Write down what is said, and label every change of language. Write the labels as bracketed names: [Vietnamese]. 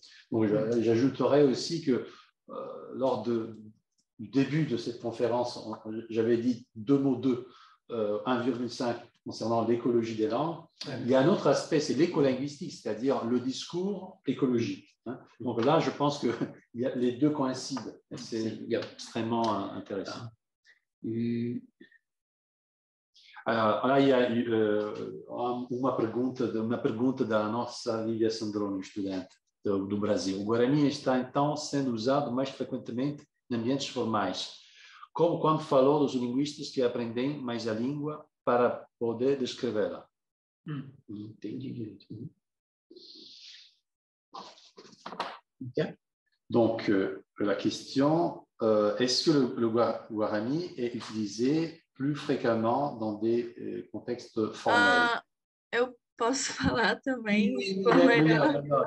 [French] Bon, j'ajouterais aussi que lors du début de cette conférence, j'avais dit 1,5 concernant l'écologie des langues. Il y a un autre aspect, c'est l'écolinguistique, c'est-à-dire le discours écologique. Donc là, je pense que les deux coïncident. C'est extrêmement intéressant. [Portuguese] Ora uma pergunta da nossa Lívia Sandroni, estudante do Brasil. O Guarani está, então, sendo usado mais frequentemente em ambientes formais, como quando falou dos linguistas que aprendem mais a língua para poder descrevê-la. Entendi. [French] Donc, la question, est-ce que le Guarani est utilisé plus fréquemment dans des contextes formels? [Portuguese] Eu posso falar também, se for melhor.